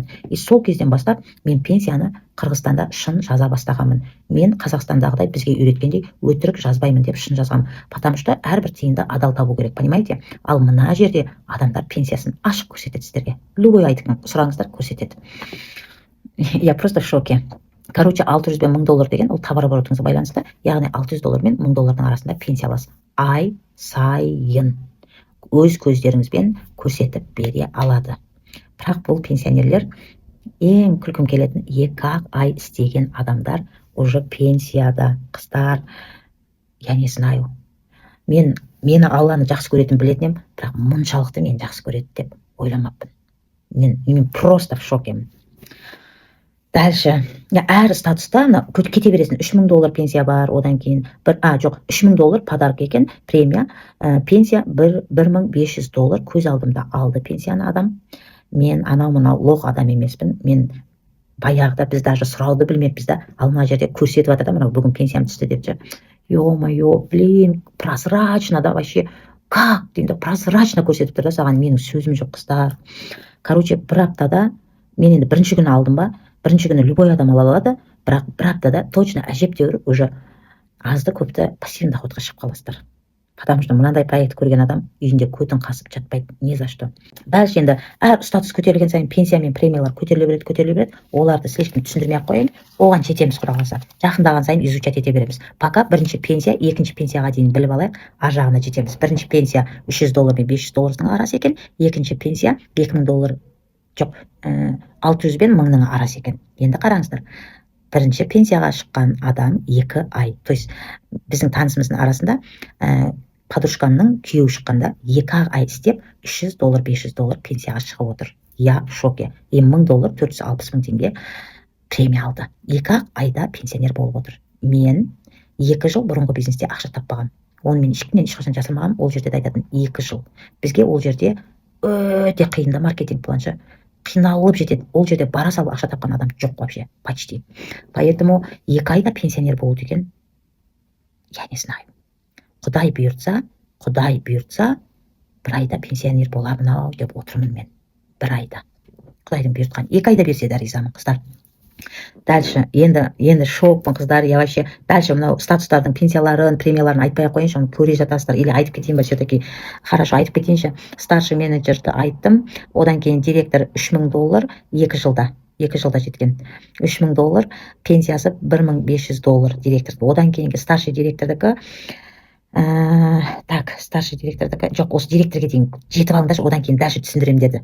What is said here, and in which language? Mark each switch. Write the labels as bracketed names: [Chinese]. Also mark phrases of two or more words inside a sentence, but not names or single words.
[Kazakh] И сол кезден бастап мен пенсияны Қырғызстанда шын жаза бастағанмын. Мен Қазақстандағыдай бізге үйреткендей өтірік жазбаймын деп шын жазғам. [Russian] Потому что [Kazakh] әрбір тиынды адал табу керек, понимаете? Ал мына жерде адамдар пенсиясын ашық көрсетеді сіздерге. Любой айтып сұраңыздар, көрсетеді. [Russian] Я просто в шоке. [Kazakh] Короче, $600 пен $1000 деген ол [Russian] товар оборотыңызға [Kazakh] байланысты, яғни $600 мен $1000 арасында пенсия аласыз. Ай сайын өз көздеріңізбен көрсетіп бере алады. Бірақ бұл пенсионерлер ең күлкім келетін 2 ай істеген адамдар уже пенсияда, қыздар. [Russian] Я не знаю. [Kazakh] Мені Алланы жақсы көретін білетінем, бірақ мұншалықты мен жақсы көреді деп ойламаппын. Мен [Russian] просто в шокемін. [Kazakh] Дальше, әр статуста кете бересің. $3000 пенсия бар, одан кейін $3000 подарок екен, премия, пенсия $1500 көз алдымда алды пенсияны адам. Мен анау-мынау лох адам емеспін. Мен баяғыда біз даже сұрауды білмеппіз да, ал мына жерде көрсетіп жатыр да, мынау бүгін пенсиям түсті деп же. [Russian] Ё-моё, блин, прозрачно [Kazakh] да, [Russian] вообще, как [Kazakh] деймін да, прозрачно көрсетіп тұр да саған, менің сөзім жоқ, қыздар. Короче, бір аптада, мен енді бірінші күні алдым ба, бірінші күні любой адам ала алады, бірақ бір аптада точно әжептәуір уже азды көпті [Russian] пассивный доходқа [Kazakh] шығып қаласыздар. [Russian] Потому что [Kazakh] мынандай проект көрген адам үйінде көтін қасып жатпайды, [Russian] не за что. [Kazakh] Дальше енді әр статус көтерілген сайын пенсия мен премиялар көтеріле береді. Оларды слишком түсіндірмей-ақ қояйын. Оған жетеміз құдай қаласа. Жақындаған сайын изучать ете береміз. Пока бірінші пенсия, екінші пенсияға дейін біліп алайық, ар жағына жетеміз. Бірінші пенсия $300 мен $500 арасы екен, екінші пенсия $2000 жоқ, 600 пен 1000 арасы екен. Енді қараңыздар. Бірінші пенсияға шыққан адам 2 ай. [Russian] То есть [Kazakh] біздің танысымыздың арасында подружкамның күйеуі шыққанда 2 ай істеп $300, $500 пенсияға шығып отыр. [Russian] Я в шоке. И $1000, 460 000 [Kazakh] теңге премия алды. 2 айда пенсионер болып отыр. Мен 2 жыл бұрынғы бизнесте ақша таппағам. Оны мен ешкімнен ешқашан жасырмағам. Ол жерде айтатын 2 жыл. Бізге ол жерде өте қиында маркетинг планшы. Қиналып жетеді. Ол жерде бара салып ақша тапқан адам жоқ [Russian] вообще, почти. [Kazakh] Поэтому 2 айда пенсионер болу деген, [Russian] я не знаю. [Kazakh] Құдай бұйыртса, 1 айда пенсионер боламын-ау деп отырмын мен. 1 айда. Құдайдың бұйыртқан. 2 айда берсе де ризамын, қыздар. Дальше, енді шокпын, қыздар. [Russian] Я вообще, дальше [Kazakh] мынау статустардың пенсияларын, премияларын айтпай қойыншы, оны көре жатасыздар. Или айтып кетейін ба, [Russian] все-таки хорошо, [Kazakh] айтып кетейінші. [Russian] Старший менеджерді [Kazakh] айттым. Одан кейін директор $3000 2 жылда. 2 жылда жеткен. $3000, пенсиясы $1500 директорды. Одан кейінгі [Russian] старший директордікі [Kazakh] Так, [Russian] старший директордікі [Kazakh] жоқ, осы директорге дейін жетіп алыңдаршы, одан кейін дальше түсіндірем деді.